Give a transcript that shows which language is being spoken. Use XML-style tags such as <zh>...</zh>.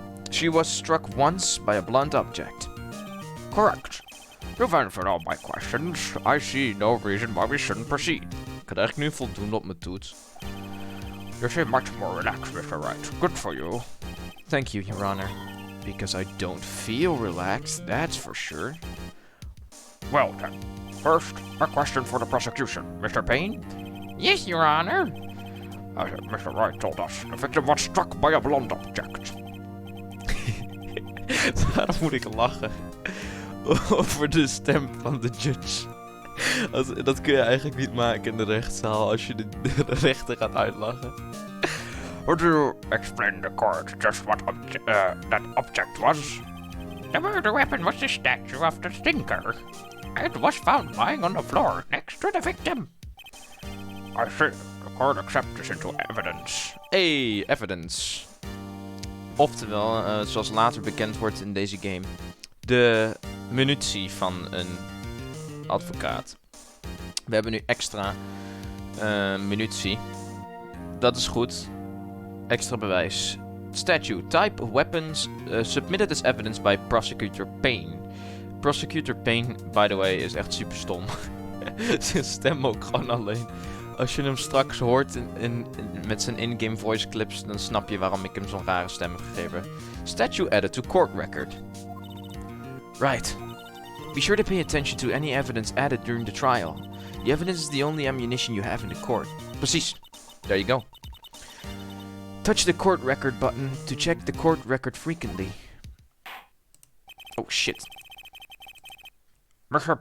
<en>She was struck once by a blunt object. Correct. You've answered all my questions. I see no reason why we shouldn't proceed.</en> <nl>Ik had eigenlijk nu voldoende op mijn toets.</nl> <en>You seem much more relaxed, Mr. Wright. Good for you. Thank you, Your Honor. Because I don't feel relaxed, that's for sure. Well then, first, a question for the prosecution. Mr. Payne? Yes, Your Honor. Mr. Wright told us the victim was struck by a blunt object.</en> <nl>Waarom moet ik lachen? Over de stem van de judge. Dat kun je eigenlijk niet maken in de rechtszaal als je de rechter gaat uitlachen.</nl> <en>Would you explain the court just what that object was? The murder weapon was the statue of the stinker. It was found lying on the floor next to the victim. I see. The court accepts this into evidence. Hey, evidence.</en> <nl>Oftewel, zoals later bekend wordt in deze game, de munitie van een advocaat. We hebben nu extra munitie. Dat is goed. Extra bewijs. Statue.</nl> <en>Type of weapons submitted as evidence by Prosecutor Payne.</en> <nl>Prosecutor Payne,</nl> <en>by the way,</en> <nl>is echt super stom. Zijn stem ook gewoon alleen. Als je hem straks hoort met zijn in-game voice clips, dan snap je waarom ik hem zo'n rare stem heb gegeven.</nl> <en>Statue added to court record. Right. Be sure to pay attention to any evidence added during the trial. The evidence is the only ammunition you have in the court.</en> <nl>Precies.</nl> <en>There you go. Touch the court record button to check the court record frequently. Oh shit. Mr.</en>